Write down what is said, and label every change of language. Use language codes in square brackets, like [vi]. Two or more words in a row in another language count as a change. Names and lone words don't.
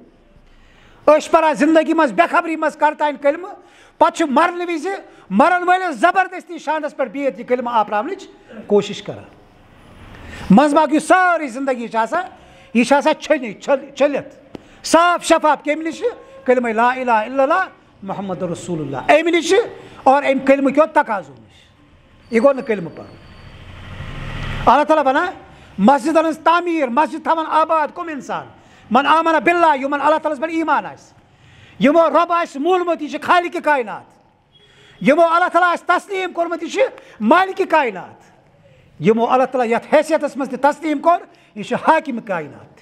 [ks] أسۍ چھِ پَران زندگی منٛز بے خبری منٛز کَرتانۍ کلمہٕ, پَتہٕ چھُ مرنہٕ وِزِ مرن وٲلِس زبردستی شانَس پٮ۪ٹھ بِہِتھ یہِ کلمہٕ آپراونٕچ کوٗشِش کران. منٛزٕ باغ یُس سٲرٕے زندگی چھِ آسان یہِ چھِ آسان چھٔلِتھ صاف شفاف. کَمہِ نِش؟ کلمہ [ar] لا الہ الا اللہ محمد رسول اللہ, [ks] اَمہِ نِش اور اَمہِ کلمہٕ کیو تقاضو نِش. یہِ گوٚو نہٕ کلمہٕ پَرُن. اللہ تعالیٰ وَنان مسجدن ہٕنٛز تعمیٖر, مسجد تھاوان آباد کٕم اِنسان؟ [ar] من آمَنَ بِاللہ, [ks] یِمن اللہ تعالیٰ ہَس پٮ۪ٹھ ایٖمان آسہِ, یِمو رۄب آسہِ مونمُت یہِ چھِ خالقِ کاینات, یِمو اللہ تعالیٰ آسہِ تسلیٖم کوٚرمُت یہِ چھِ مالکہِ کاینات, یِمو اللہ تعالیٰ یَتھ حیثیتَس منٛز تہِ تسلیٖم کوٚر یہِ چھُ حاکِمہِ کاینات.